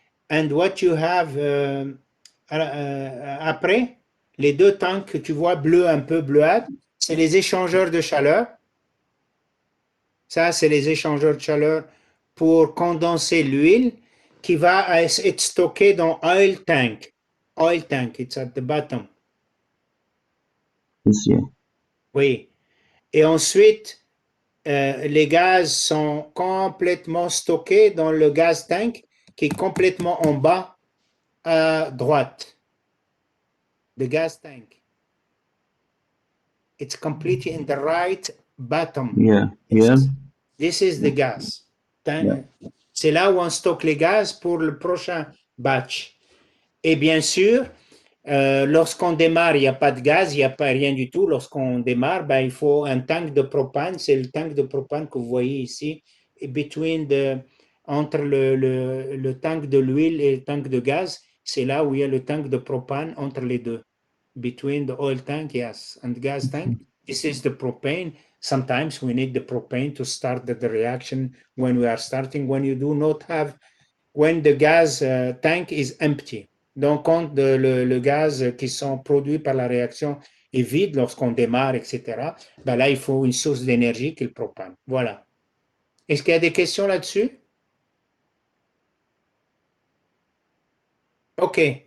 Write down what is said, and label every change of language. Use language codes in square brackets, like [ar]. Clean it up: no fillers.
[en] And what you have [fr] après, les deux tanks que tu vois bleu un peu bleuâtre, c'est les échangeurs de chaleur. Ça, c'est les échangeurs de chaleur pour condenser l'huile qui va être stockée dans oil tank. [en] Oil tank, it's at the bottom. [fr] Ici. Oui. Et ensuite, les gaz sont complètement stockés dans le gas tank qui est complètement en bas à droite. [en] The gas tank. It's completely in the right bottom. Yeah. Yeah. This is the gas. Yeah. [fr] C'est là où on stocke les gaz pour le prochain batch. Et bien sûr, lorsqu'on démarre, il n'y a pas de gaz, il n'y a pas rien du tout. Lorsqu'on démarre, ben, il faut un tank de propane. C'est le tank de propane que vous voyez ici. Et entre le tank de l'huile et le tank de gaz, c'est là où il y a le tank de propane entre les deux. [en] Between the oil tank, yes, and the gas tank. This is the propane. Sometimes we need the propane to start the reaction when we are starting, when you do not have, when the gas tank is empty. [fr] Donc, quand le gaz qui sont produits par la réaction est vide lorsqu'on démarre, etc., ben là, il faut une source d'énergie qui est le propane. Voilà. Est-ce qu'il y a des questions là-dessus? OK.